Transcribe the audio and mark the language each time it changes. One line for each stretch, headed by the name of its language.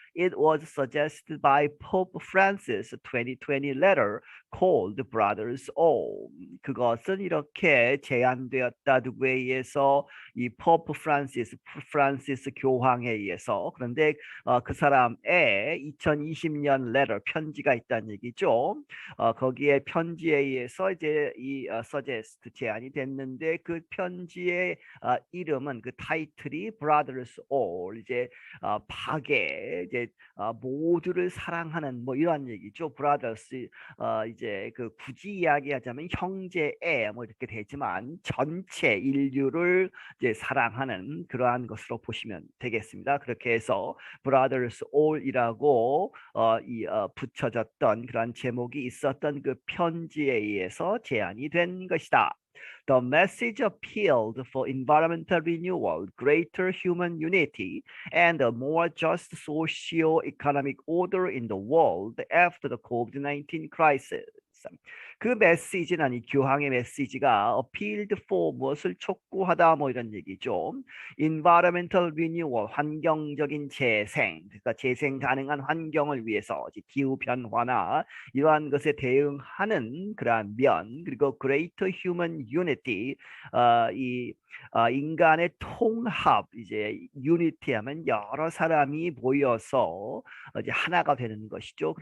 English: It was suggested by Pope Francis 2020 letter called Brothers All.
Korean: 그것은 이렇게 제안되었다. 누구에 의해서? 이 포프 프란시스 교황에 의해서. 그런데 그 사람의 2020년 레터 편지가 있다는 얘기죠. 거기에 편지에 의해서 이제 이 suggest 제안이 됐는데 그 편지의 이름은 그 타이틀이 Brothers All 이제 파괴 이제 모두를 사랑하는 뭐 이런 얘기죠. Brothers 이제 그 굳이 이야기하자면 형제애 뭐 이렇게 되지만 전체 인류를 이제 사랑하는 그러한 것으로 보시면 되겠습니다. 그렇게 해서 Brothers All이라고 붙여졌던 그러한 제목이 있었던 그 편지에 의해서 제안이 된 것이다.
English: The message appealed for environmental renewal, greater human unity, and a more just socio-economic order in the world after the COVID-19 crisis.
Korean: 그 메시지는 이 교황의 메시지가
English: appealed for
Korean: 무엇을 촉구하다 뭐 이런 얘기죠.
English: environmental renewal
Korean: 환경적인 재생 그러니까 재생 가능한 환경을 위해서 기후 변화나 이러한 것에 대응하는 그러한 면 그리고
English: greater human unity
Korean: 이 인간의 통합 이제 unity 하면 여러 사람이 모여서 이제 하나가 되는 것이죠.